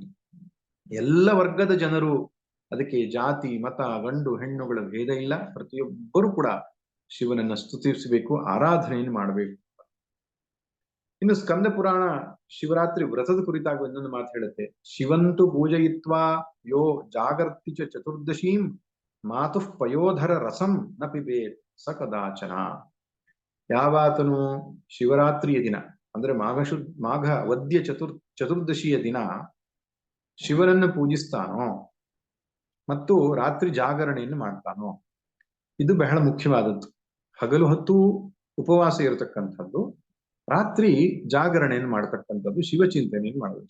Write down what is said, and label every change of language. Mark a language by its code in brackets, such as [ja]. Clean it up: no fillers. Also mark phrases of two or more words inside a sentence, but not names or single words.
[kn] ಎಲ್ಲ ವರ್ಗದ ಜನರು, ಅದಕ್ಕೆ ಜಾತಿ ಮತ ಗಂಡು ಹೆಣ್ಣುಗಳ ಭೇದ ಇಲ್ಲ, ಪ್ರತಿಯೊಬ್ಬರು ಕೂಡ ಶಿವನನ್ನ ಸ್ತುತಿಸಬೇಕು, ಆರಾಧನೆಯನ್ನು ಮಾಡಬೇಕು. ಇನ್ನು ಸ್ಕಂದ ಪುರಾಣ ಶಿವರಾತ್ರಿ ವ್ರತದ ಕುರಿತಾಗಿ ಒಂದೊಂದು ಮಾತು ಹೇಳುತ್ತೆ. [sa] ಶಿವಂತು ಪೂಜಯಿತ್ವಾ ಯೋ ಜಾಗರ್ತಿ ಚತುರ್ದಶೀಂ ಮಾತು ಪಯೋಧರ ರಸಂ ನ ಪಿಬೇತ್ ಸ ಕದಾಚನ. [kn] ಯಾವಾತನು ಶಿವರಾತ್ರಿಯ ದಿನ ಅಂದ್ರೆ ಮಾಘ ವದ್ಯ ಚತುರ್ದಶಿಯ ದಿನ ಶಿವನನ್ನು ಪೂಜಿಸ್ತಾನೋ ಮತ್ತು ರಾತ್ರಿ ಜಾಗರಣೆಯನ್ನು ಮಾಡ್ತಾನೋ, ಇದು ಬಹಳ ಮುಖ್ಯವಾದದ್ದು. ಹಗಲು ಹೊತ್ತು ಉಪವಾಸ ಇರತಕ್ಕಂಥದ್ದು, ರಾತ್ರಿ ಜಾಗರಣೆಯನ್ನು ಮಾಡತಕ್ಕಂಥದ್ದು, ಶಿವಚಿಂತನೆಯನ್ನು ಮಾಡೋದು.